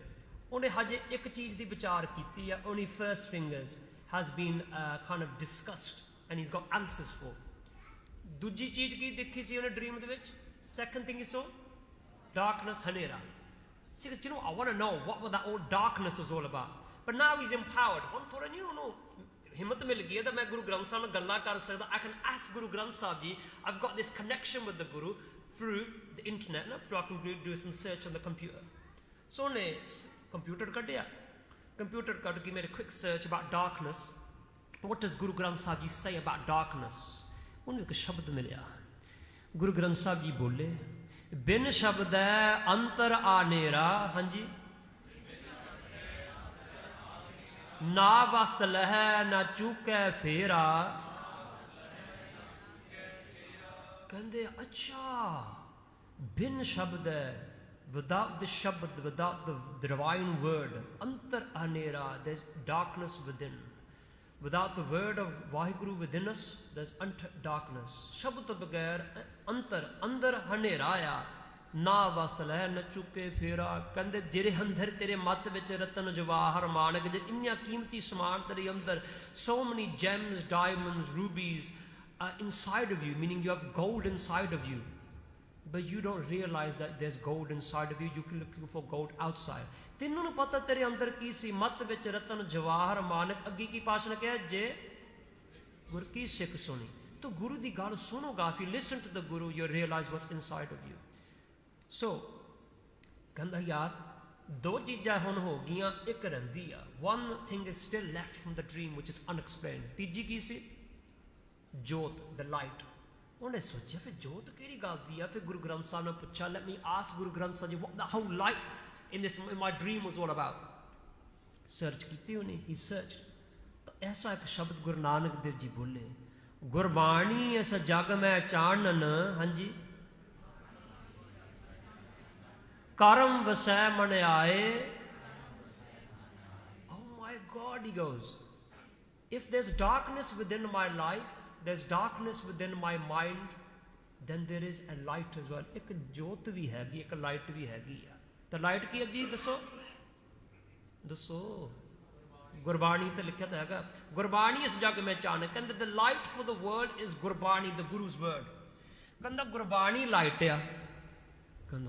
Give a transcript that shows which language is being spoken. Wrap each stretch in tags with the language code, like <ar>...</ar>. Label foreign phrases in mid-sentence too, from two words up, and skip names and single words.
<pa>ਉਹਨੇ ਹਜੇ ਇੱਕ ਚੀਜ਼ ਦੀ ਵਿਚਾਰ ਕੀਤੀ ਹੈ,</pa> <en>only first fingers has been kind of discussed and he's got answers for।</en> <pa>ਦੂਜੀ ਚੀਜ਼ ਕੀ ਦੇਖੀ ਸੀ ਉਹਨੇ ਡ੍ਰੀਮ ਦੇ ਵਿੱਚ?</pa> <en>Second thing he saw, darkness, ਹਨੇਰਾ। See, you know, I want to know what that all darkness was all about, but now he's empowered।</en> <pa>ਹੁਣ ਥੋੜਾ ਨਹੀਂ ਉਹਨੂੰ ਹਿੰਮਤ ਮਿਲ ਗਈ ਹੈ ਤਾਂ ਮੈਂ ਗੁਰੂ ਗ੍ਰੰਥ ਸਾਹਿਬ ਨਾਲ ਗੱਲਾਂ ਕਰ ਸਕਦਾ।</pa> <en>I can ask Guru Granth Sahib Ji, I've got this connection with the Guru through the internet, so I can do some search on the computer।</en> <pa>So ਉਹਨੇ ਕੰਪਿਊਟਰ ਕੱਢਿਆ, ਕੰਪਿਊਟਰ ਕੱਢ ਕੇ ਮੇਰੇ</pa> <en>quick search about darkness, what does Guru Granth Sahib Ji say about darkness।</en> <pa>ਉਹਨੂੰ ਇੱਕ ਸ਼ਬਦ ਮਿਲਿਆ। ਗੁਰੂ ਗ੍ਰੰਥ ਸਾਹਿਬ ਜੀ ਬੋਲੇ, ਬਿਨ ਸ਼ਬਦ ਹੈ ਅੰਤਰ ਆਨੇਰਾ, ਹਾਂਜੀ, ਨਾ ਵਸਤ ਲਹਿ ਨਾ ਚੂਕੈ ਫੇਰਾ। ਕਹਿੰਦੇ ਅੱਛਾ, ਬਿਨ ਸ਼ਬਦ ਹੈ,</pa> <en>without the shabd, without the divine word,</en> <pa>ਅੰਤਰ ਅਨੇਰਾ,</pa> <en>there's darkness within। Without the word of Vaheguru within us, there's darkness।</en> <pa>ਸ਼ਬਦ ਤੋਂ ਬਗੈਰ ਅੰਤਰ, ਅੰਦਰ ਹਨੇਰਾ ਆਇਆ, ਨਾ ਵਸਤਲ ਹੈ ਨਾ ਚੂਕੇ ਫੇਰਾ। ਕਹਿੰਦੇ ਜਿਹੜੇ ਅੰਦਰ ਤੇਰੇ ਮਤ ਵਿੱਚ ਰਤਨ ਜਵਾਹਰ ਮਾਣਕ, ਜੇ ਇੰਨਿਆ ਕੀਮਤੀ ਸਮਾਨ ਤੇਰੇ ਅੰਦਰ,</pa> <en>so many gems, diamonds, rubies are inside of you, meaning you have gold inside of you, but you don't realize that there's gold inside of you। You can looking for gold outside।</en> <pa>ਤੈਨੂੰ ਨੂੰ ਪਤਾ ਤੇਰੇ ਅੰਦਰ ਕੀ ਸੀ, ਮਤ ਵਿੱਚ ਰਤਨ ਜਵਾਹਰ ਮਾਨਕ। ਅੱਗੇ ਕੀ ਪਾਸ਼ਾ ਨੇ ਕਿਹਾ, ਜੇ ਗੁਰ ਕੀ ਸਿੱਖ ਸੁਣੀ। ਤੋ ਗੁਰੂ ਦੀ ਗੱਲ ਸੁਣੋਗਾ,</pa> <en>if you listen to the Guru, you realize what's inside of you।</en> <pa>So ਕਹਿੰਦਾ ਯਾਰ ਦੋ ਚੀਜ਼ਾਂ ਹੁਣ ਹੋ ਗਈਆਂ, ਇੱਕ ਰਹਿੰਦੀ ਆ।</pa> <en>One thing is still left from the dream which is unexplained।</en> <pa>ਤੀਜੀ ਕੀ ਸੀ? ਜੋਤ,</pa> <en>the light।</en> <pa>ਉਹਨੇ ਸੋਚਿਆ ਫਿਰ ਜੋਤ ਕਿਹੜੀ ਗੱਲ ਦੀ ਆ। ਫਿਰ ਗੁਰੂ ਗ੍ਰੰਥ ਸਾਹਿਬ ਨੇ ਪੁੱਛਿਆ,</pa> <en>let me ask Guru Granth Sahib what the whole light in my dream was all about।</en> <pa>ਸਰਚ ਕੀਤੀ ਉਹਨੇ,</pa> <en>he searched।</en> <pa>ਤਾਂ ਐਸਾ ਇੱਕ ਸ਼ਬਦ ਗੁਰੂ ਨਾਨਕ ਦੇਵ ਜੀ ਬੋਲੇ, ਗੁਰਬਾਣੀ ਇਸ ਜਗ ਮੈਂ ਚਾਨਣ, ਹਾਂਜੀ, ਕਰਮ ਵਸੈ ਮਨ ਆਏ।</pa> <en>Oh my God, he goes, if there's darkness within my life, there's darkness within my mind, then there is a light as well।</en> <pa>ਇੱਕ ਜੋਤ ਵੀ ਹੈਗੀ, ਇੱਕ ਲਾਈਟ ਵੀ ਹੈਗੀ ਆ। ਤਾਂ ਲਾਈਟ ਕੀ ਹੈ ਜੀ? ਦੱਸੋ। ਗੁਰਬਾਣੀ ਤੇ ਲਿਖਿਆ ਤਾਂ ਹੈਗਾ, ਗੁਰਬਾਣੀ ਇਸ ਜਗ ਮੈਂ ਚਾਨਣ।</pa> <en>ਕਹਿੰਦੇ the light for the world is ਗੁਰਬਾਣੀ, the Guru's word।</en> <pa>ਕਹਿੰਦਾ ਗੁਰਬਾਣੀ ਲਾਈਟ ਆ।</pa>